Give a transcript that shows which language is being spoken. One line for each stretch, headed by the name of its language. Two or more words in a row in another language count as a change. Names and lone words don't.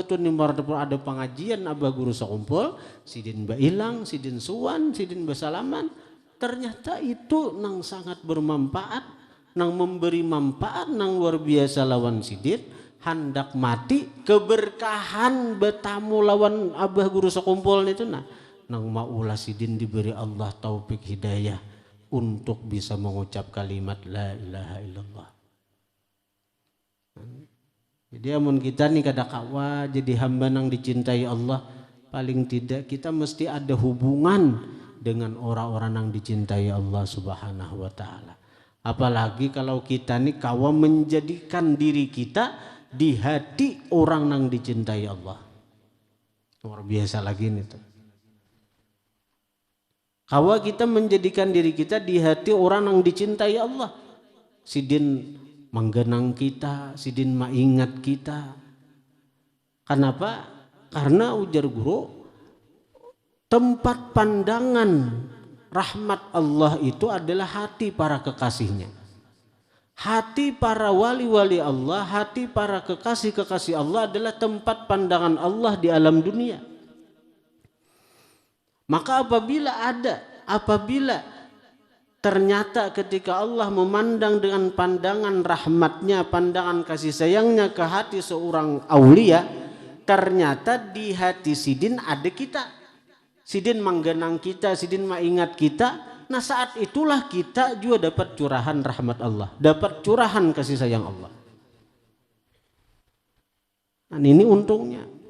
Banjar: di Martapura ada pengajian abah guru sekumpul, sidin bailang, sidin suwan, sidin basalaman, ternyata itu nang sangat bermanfaat, nang memberi manfaat, nang luar biasa lawan sidin, hendak mati keberkahan betamu lawan abah guru sekumpul itu nang maulah sidin diberi Allah taufik hidayah untuk bisa mengucap kalimat
Arabic: la ilaha illallah.
Banjar: Jadi amun kita nih kada kawa jadi hamba nang dicintai Allah,
Indonesian: paling tidak kita mesti ada hubungan dengan orang-orang yang dicintai
Arabic: Allah Subhanahu wa taala.
Indonesian: Apalagi kalau kita nih kawa menjadikan diri kita di hati orang yang dicintai Allah. Luar biasa lagi nih tuh. Kawa kita menjadikan diri kita di hati orang yang dicintai Allah.
Banjar: Sidin menggenang kita, sidin maingat kita.
Indonesian: Kenapa? Karena ujar guru, tempat pandangan rahmat Allah itu adalah hati para kekasihnya. Hati para wali-wali Allah, hati para kekasih-kekasih Allah adalah tempat pandangan Allah di alam dunia. Maka apabila ternyata ketika Allah memandang dengan pandangan rahmatnya, pandangan kasih sayangnya ke hati seorang aulia, ternyata di hati sidin ada kita.
Banjar: Sidin menggenang kita, sidin mengingat kita.
Indonesian: Nah saat itulah kita juga dapat curahan rahmat Allah, dapat curahan kasih sayang Allah. Nah ini untungnya.